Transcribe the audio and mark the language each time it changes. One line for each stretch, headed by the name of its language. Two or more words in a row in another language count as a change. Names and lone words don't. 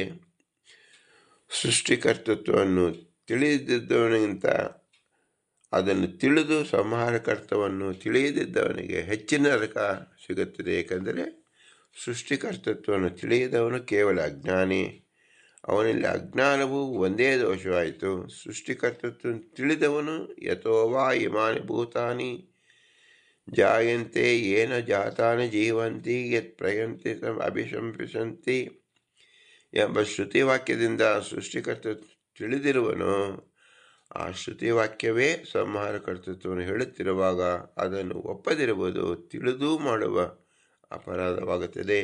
Kannada: ಸೃಷ್ಟಿಕರ್ತತ್ವವನ್ನು ತಿಳಿದಿದ್ದವನಿಗಿಂತ ಅದನ್ನು ತಿಳಿದು ಸಂಹಾರಕರ್ತವನ್ನು ತಿಳಿಯದಿದ್ದವನಿಗೆ ಹೆಚ್ಚಿನ ನರಕ ಸಿಗುತ್ತದೆ. ಏಕೆಂದರೆ ಸೃಷ್ಟಿಕರ್ತತ್ವವನ್ನು ತಿಳಿಯದವನು ಕೇವಲ ಅಜ್ಞಾನಿ. ಅವನಲ್ಲಿ ಅಜ್ಞಾನವು ಒಂದೇ ದೋಷವಾಯಿತು. ಸೃಷ್ಟಿಕರ್ತತ್ವವನ್ನು ತಿಳಿದವನು
Sanskrit: ಯಥೋವಾ ಇಮಾನಿ ಭೂತಾನಿ ಜಾಯಂತೆ ಏನ ಜಾತಾನಿ ಜೀವಂತಿ ಯತ್ ಪ್ರಯಂತಿ ಅಭಿಶಂಪಿಸಂತಿ
Kannada: ಎಂಬ ಶ್ರುತಿವಾಕ್ಯದಿಂದ ಸೃಷ್ಟಿಕರ್ತ ತಿಳಿದಿರುವನು. ಆ ಶ್ರುತಿವಾಕ್ಯವೇ ಸಂಹಾರಕರ್ತತ್ವವನ್ನು ಹೇಳುತ್ತಿರುವಾಗ ಅದನ್ನು ಒಪ್ಪದಿರುವುದು ತಿಳಿದೂ ಮಾಡುವ ಅಪರಾಧವಾಗುತ್ತದೆ.